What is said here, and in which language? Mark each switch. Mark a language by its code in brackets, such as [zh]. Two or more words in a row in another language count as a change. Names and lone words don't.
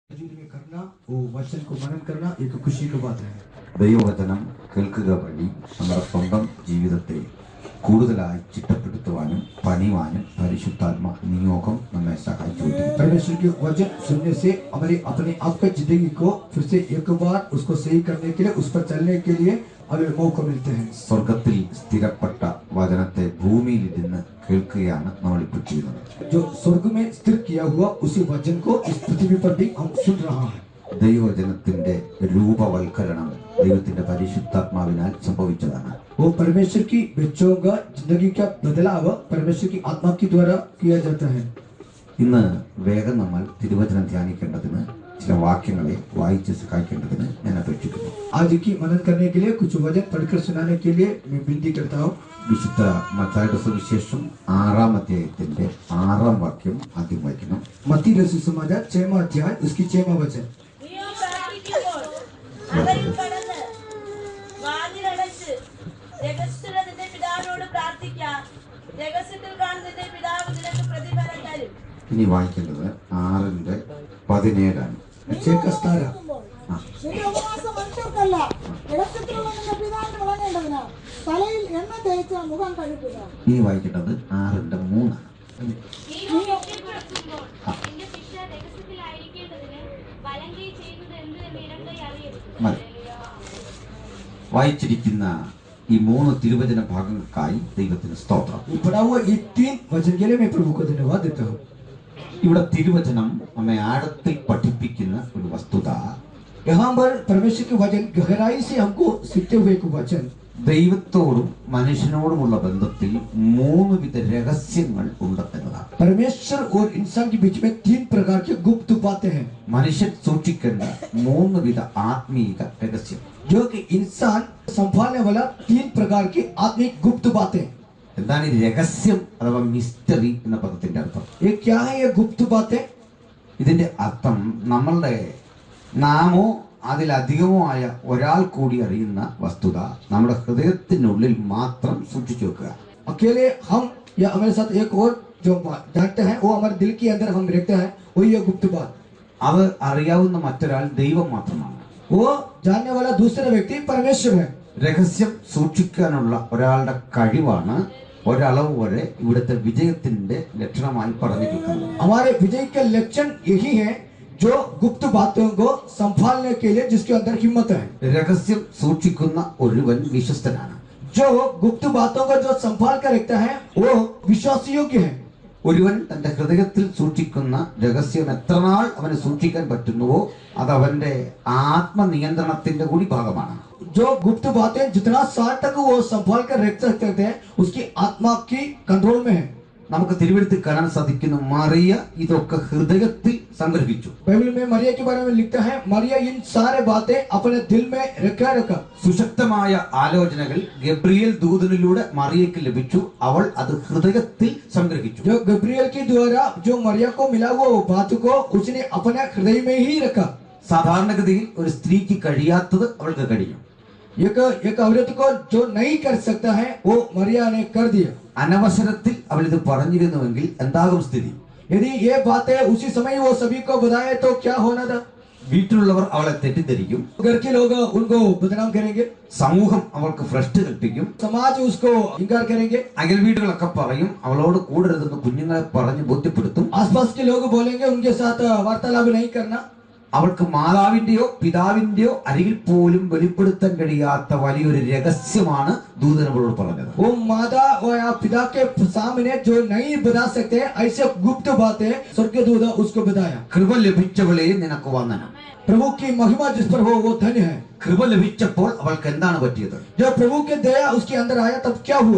[hi] मौजूद में करना, वो वचन को मनन करना एक खुशी की बात है. [ml] ദൈവവചനം കേൾക്കുക വഴി നമ്മുടെ സ്വന്തം ജീവിതത്തെ കൂടുതലായി ചിട്ടപ്പെടുത്തുവാനും പണിയുവാനും പരിശുദ്ധാത്മ നിയോഗം നമ്മെ സഹായിച്ചുകൊണ്ടിരിക്കും. [hi] परमेश्वर के वचन सुनने से हमारे अपने आप की जिंदगी को फिर से एक बार उसको सही करने के लिए, उस पर चलने के लिए हमें मौका मिलते हैं. [ml] സ്വർഗത്തിൽ സ്ഥിരപ്പെട്ട വചനത്തെ ഭൂമിയിൽ ഇരുന്ന് കേൾക്കുകയാണ് നമ്മൾ ഇപ്പോൾ ചെയ്യുന്നത്. [hi] जो स्वर्ग में स्थिर किया हुआ उसी वचन को इस पृथ्वी पर भी हम सुन रहा है. [ml] ദൈവവചനത്തിന്റെ രൂപവൽക്കരണം ദൈവത്തിന്റെ പരിശുദ്ധാത്മാവിനാൽ സംഭവിച്ചതാണ്. [hi] वो परमेश्वर की बच्चों का जिंदगी का बदलाव परमेश्वर की आत्मा के द्वारा किया जाता है. [ml] ഇന്ന് വേഗം നമ്മൾ തിരുവചനം ധ്യാനിക്കേണ്ടതിന് ചില വാക്യങ്ങളെ വായിച്ച് സഹായിക്കേണ്ടതിന് ഞാൻ അപേക്ഷിക്കുന്നു. [hi] आज की मनन करने के लिए कुछ वचन पढ़कर सुनाने के लिए मैं विनती करता हूँ. [ml] വിശുദ്ധ മത്തായിയുടെ സുവിശേഷം 6-ാം അധ്യായത്തിന്റെ 6-ാം വാക്യം ആദ്യം വായിക്കണം. [hi] मत्ती रचित सुसमाचार 6वां अध्याय उसकी 6वां वचन. [ml] ഇനി വായിക്കേണ്ടത് 6:17 ഇനി വായിക്കേണ്ടത് 6:3. വായിച്ചിരിക്കുന്ന ഈ 3 തിരുവചന ഭാഗങ്ങൾക്കായി ദൈവത്തിന് സ്തോത്രം. [hi] पढ़ा हुआ ये 3 वचन के लिए मैं प्रभु को धन्यवाद देता हूँ. [ml] ഇവിടെ തിരുവചനം നമ്മെ ആഴത്തിൽ പഠിപ്പിക്കുന്ന ഒരു വസ്തുത, [hi] यहाँ पर परमेश्वर के वचन गहराई से हमको सीखते हुए एक वचन, [ml] ദൈവത്തോടും മനുഷ്യനോടുമുള്ള ബന്ധത്തിൽ 3 വിധ രഹസ്യങ്ങൾ ഉണ്ട് എന്നതാണ്. [hi] परमेश्वर और इंसान के बीच में 3 प्रकार की गुप्त बातें हैं. [ml] മനുഷ്യൻ സൂക്ഷിക്കേണ്ട 3 വിധ ആത്മീക രഹസ്യം, [hi] जो कि इंसान संभालने वाला 3 प्रकार की आत्मिक गुप्त बातें. [ml] എന്താണ് ഈ രഹസ്യം അഥവാ മിസ്റ്ററി എന്ന പദത്തിന്റെ അർത്ഥം? [hi] ये क्या है ये गुप्त बातें? [ml] ഇതിന്റെ അർത്ഥം നമ്മളുടെ നാമോ അതിലധികമോ ആയ ഒരാൾ കൂടി അറിയുന്ന വസ്തുത നമ്മുടെ ഹൃദയത്തിനുള്ളിൽ മാത്രം സൂക്ഷിച്ചു വെക്കുക. [hi] अकेले हम या हमारे साथ एक और जो जानते हैं वो हमारे दिल के अंदर हम रखते हैं, वही ये गुप्त बात. [ml] അത് അറിയാവുന്ന മറ്റൊരാൾ ദൈവം മാത്രമാണ്. [hi] वो जानने वाला दूसरा व्यक्ति परमेश्वर है. [ml] രഹസ്യം സൂക്ഷിക്കാനുള്ള ഒരാളുടെ കഴിവാണ് ഒരളവ് വരെ ഇവിടുത്തെ വിജയത്തിന്റെ ലക്ഷണമായി പറഞ്ഞിരിക്കുന്നത്. [hi] हमारे विजय के लक्षण यही है, जो गुप्त बातों को संभालने के लिए जिसके अंदर हिम्मत है. [ml] രഹസ്യം സൂക്ഷിക്കുന്ന ഒരുവൻ വിശ്വസ്തനാണ്. [hi] जो गुप्त बातों को जो संभाल कर रखता है वो विश्वास योग्य है. [ml] ഒരുവൻ തന്റെ ഹൃദയത്തിൽ സൂക്ഷിക്കുന്ന രഹസ്യം എത്രനാൾ അവന് സൂക്ഷിക്കാൻ പറ്റുന്നുവോ അത് അവന്റെ ആത്മനിയന്ത്രണത്തിന്റെ കൂടി ഭാഗമാണ്. [hi] जो गुप्त बातें जितना साल तक वो संभाल कर रख सकते थे उसकी आत्मा की कंट्रोल में है. [ml] നമുക്ക് തിരുവെഴുത്തിൽ കാണാൻ സാധിക്കുന്നു, മറിയ ഇതൊക്കെ ഹൃദയത്തിൽ സംഗ്രഹിച്ചു. [hi] बाइबल में मरिया के बारे में लिखता है, मरिया इन सारे बातें अपने दिल में रखा. [ml] സുശക്തമായ ആലോചനകൾ ഗബ്രിയേൽ ദൂതനിലൂടെ മറിയയ്ക്ക് ലഭിച്ചു. അവൾ അത് ഹൃദയത്തിൽ സംഗ്രഹിച്ചു. [hi] जो गब्रियल के द्वारा जो मरिया को मिला वो बात को उसने अपने हृदय में ही रखा. [ml] സാധാരണഗതിയിൽ ഒരു സ്ത്രീക്ക് കഴിയാത്തത് അവൾക്ക് കഴിയും. [hi] एक औरत को जो नहीं कर सकता है वो मरिया ने कर दिया. [ml] അനവസരത്തിൽ അവൾ ഇത് പറഞ്ഞിരുന്നുവെങ്കിൽ എന്താകും സ്ഥിതി? [hi] यदि ये बातें उसी समय वो सभी को बताए तो क्या होना था? [ml] വീട്ടിലുള്ളവർ അവളെ തെറ്റിദ്ധരിക്കും. [hi] घर के लोग उनको बदनाम करेंगे. [ml] സമൂഹം അവൾക്ക് ഭ്രഷ്ട് കൽപ്പിക്കും. [hi] समाज उसको इंकार करेंगे. [ml] അയൽ വീടുകളൊക്കെ പറയും അവളോട് കൂടരുതെന്ന് കുഞ്ഞുങ്ങളെ പറഞ്ഞ് ബോധ്യപ്പെടുത്തും. [hi] आसपास के लोग बोलेंगे उनके साथ वार्तालाप नहीं करना. [ml] അവൾക്ക് മാതാവിന്റെയോ പിതാവിന്റെയോ അരികിൽ പോലും വെളിപ്പെടുത്താൻ കഴിയാത്ത വലിയൊരു രഹസ്യമാണ് ദൂതൻ അവളോട് പറഞ്ഞത്. [hi] वो माता और पिता के सामने जो नहीं बता सकते ऐसे गुप्त बातें स्वर्गदूत उसको बताया. [ml] കൃപ ലഭിച്ചവളെ നിനക്ക് വന്ദനം. [hi] प्रभु की महिमा जिस पर हो वो धन्य है. [ml] കൃപ ലഭിച്ചപ്പോൾ അവൾക്ക് എന്താണ് പറ്റിയത്? [hi] जब प्रभु के दया उसके अंदर आया तब क्या हुआ?